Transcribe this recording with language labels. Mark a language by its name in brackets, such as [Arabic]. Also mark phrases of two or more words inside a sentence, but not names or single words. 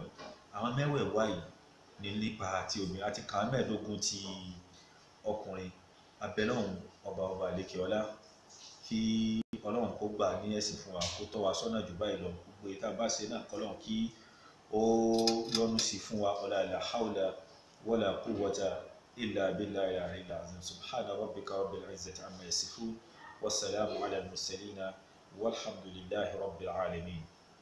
[Yoruba] Àwọn mẹ́wẹ̀ẹ̀wá yìí ní nípa àti obìnrin, àti kàn mẹ́ẹ̀ẹ́dógún ti ọkùnrin. Abẹ́lọ́hun ọba àlékè ọlá, kí Ọlọ́run kó gbà ní ẹ̀sìn fún wa, kó tọ́ wa sọ́nà jù báyìí lọ. Gbogbo ìta bá ṣe náà kọ́lọ́run kí ó yọ́nú sí fún wa. [Arabic] لا حول ولا قوة إلا بالله العلي العظيم. سبحان ربك رب العزة عما يصفون وسلام على المرسلين والحمد لله رب العالمين.